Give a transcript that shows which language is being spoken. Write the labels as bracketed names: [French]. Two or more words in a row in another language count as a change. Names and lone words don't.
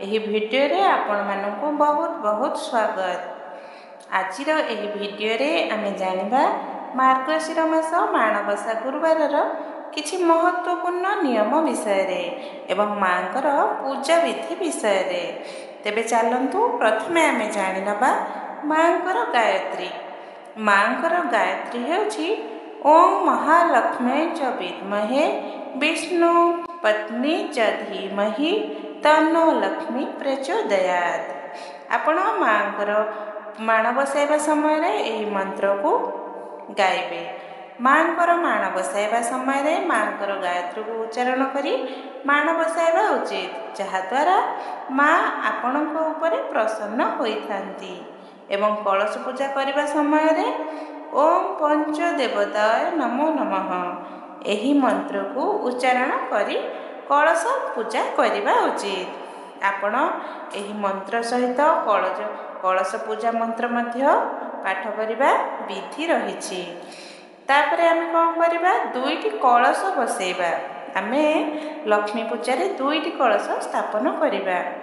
[Odia] ଏହି ଭିଡିଓ ରେ ଆପଣ ମାନଙ୍କୁ ବହୁତ ବହୁତ ସ୍ୱାଗତ। ଆଜିର ଏହି ଭିଡିଓ ରେ ଆମେ ଜାଣିବା ମାର୍ଗଶିର ମାସ ମାଣବସା ଗୁରୁବାର କିଛି ମହତ୍ୱପୂର୍ଣ୍ଣ ନିୟମ ବିଷୟ ରେ ଏବଂ ମାଙ୍କର ପୂଜା ବିଧି ବିଷୟ ରେ। ତେବେ ଚାଲନ୍ତୁ ପ୍ରଥମେ ଆମେ ଜାଣି ନେବା ମାଙ୍କର ଗାୟତ୍ରୀ। ମାଙ୍କର ଗାୟତ୍ରୀ ହେଉଛି [Sanskrit] ओम महालक्ष्मी च विद्महे विष्णु पत्नी च धीमहि तन्नो लक्ष्मी प्रचोदयात्। [Odia] ଆପଣ ମାଙ୍କର ମାଣ ବସାଇବା ସମୟ ରେ ଏହି ମନ୍ତ୍ର କୁ ଗାଇବେ। ମାଙ୍କର ମାଣ ବସାଇବା ସମୟ ରେ ମାଙ୍କର ଗାୟତ୍ରୀ କୁ ଉଚ୍ଚାରଣ କରି ମାଣ ବସାଇବା ଉଚିତ, ଯାହା ଦ୍ୱାରା ମା ଆପଣଙ୍କ ଉପରେ ପ୍ରସନ୍ନ ହୋଇଥାନ୍ତି। ଏବଂ କଳସ ପୂଜା କରିବା ସମୟ ରେ [Sanskrit] ओम पंच देवताय नमो नमः [Odia] ଏହି ମନ୍ତ୍ର କୁ ଉଚ୍ଚାରଣ କରି କଳସ ପୂଜା କରିବା ଉଚିତ। ଆପଣ ଏହି ମନ୍ତ୍ର ସହିତ କଳସ ପୂଜା ମନ୍ତ୍ର ମଧ୍ୟ ପାଠ କରିବା ବିଧି ରହିଛି। ତାପରେ ଆମେ କଣ କରିବା, ଦୁଇଟି କଳସ ବସେଇବା। ଆମେ ଲକ୍ଷ୍ମୀ ପୂଜା ରେ ଦୁଇଟି କଳସ ସ୍ଥାପନ କରିବା।